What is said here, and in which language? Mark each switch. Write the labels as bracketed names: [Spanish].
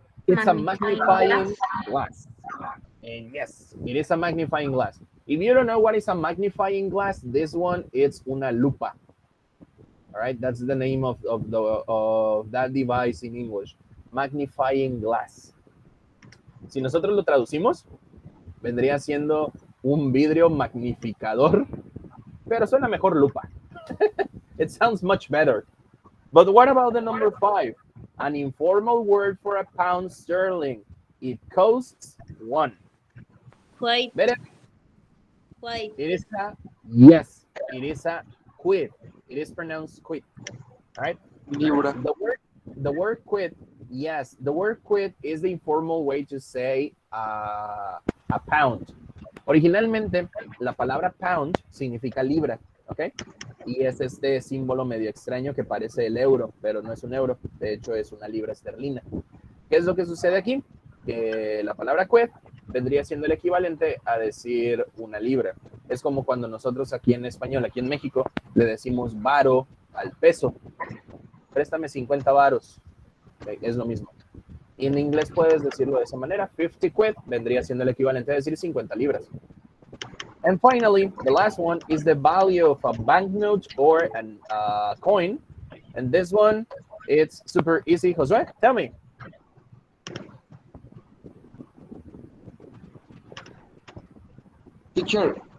[English] It's a Magnifying glass. magnifying glass. And yes, it is a magnifying glass. If you don't know what is a magnifying glass, this one is una lupa. All right, that's the name of that device in English. Magnifying glass. [Spanish] Si nosotros lo traducimos, vendría siendo un vidrio magnificador, pero suena mejor lupa. [English] It sounds much better. But what about the number five? An informal word for a pound sterling. It costs one. Quite. Better? Quite. It is a, yes, it is a quid. It is pronounced quid. All right. [Spanish] Libra. [English] The word quid Yes, the word quid is the informal way to say a pound. [Spanish] Originalmente, la palabra pound significa libra, ¿ok? Y es este símbolo medio extraño que parece el euro, pero no es un euro, de hecho es una libra esterlina. ¿Qué es lo que sucede aquí? Que la palabra quid vendría siendo el equivalente a decir una libra. Es como cuando nosotros aquí en español, aquí en México, le decimos varo al peso. Préstame 50 varos. Es lo mismo. Y en inglés puedes decirlo de esa manera. 50 quid vendría siendo el equivalente a decir 50 libras. [English] And finally, the last one is the value of a banknote or a coin. And this one, it's super easy. Josué, tell me. Teacher,